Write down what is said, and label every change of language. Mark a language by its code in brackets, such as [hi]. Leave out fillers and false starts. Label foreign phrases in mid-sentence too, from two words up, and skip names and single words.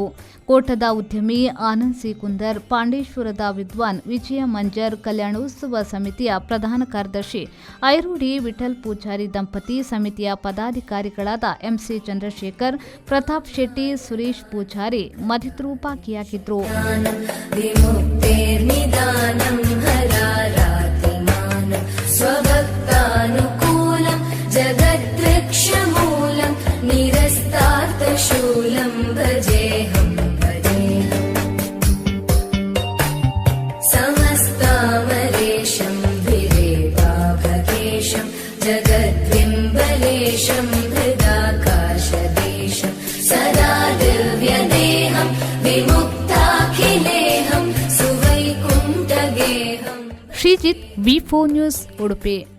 [kn] ಕೋಟದ ಉದ್ಯಮಿ ಆನಂದ್ ಸಿ ಕುಂದರ್, ಪಾಂಡೇಶ್ವರದ ವಿದ್ವಾನ್ ವಿಜಯ ಮಂಜರ್, ಕಲ್ಯಾಣೋತ್ಸವ ಸಮಿತಿಯ ಪ್ರಧಾನ ಕಾರ್ಯದರ್ಶಿ ಐರೋಡಿ ವಿಠಲ್ ಪೂಜಾರಿ ದಂಪತಿ, ಸಮಿತಿಯ ಪದಾಧಿಕಾರಿಗಳಾದ ಎಂಸಿ ಚಂದ್ರಶೇಖರ್, ಪ್ರತಾಪ್ ಶೆಟ್ಟಿ, ಸುರೇಶ್ ಪೂಜಾರಿ ಮತ್ತಿತರರು ಭಾಗಿಯಾಗಿದ್ದರು. [sa] स्वभक्तानुकूलं जगद्वृक्षमूलं निरस्तार्थशूलं भजेहं भजेहं समस्तामरेशं भिरेवाभकेशं जगद्विम्बलेशं हृदाकाशदेशं सदा दिव्यदेहं विमुक्ताखिलेहं सुवैकुण्ठगेहम्. [kn] ಶ್ರೀಜಿತ್, ವಿ4 ನ್ಯೂಸ್, ಉಡುಪಿ.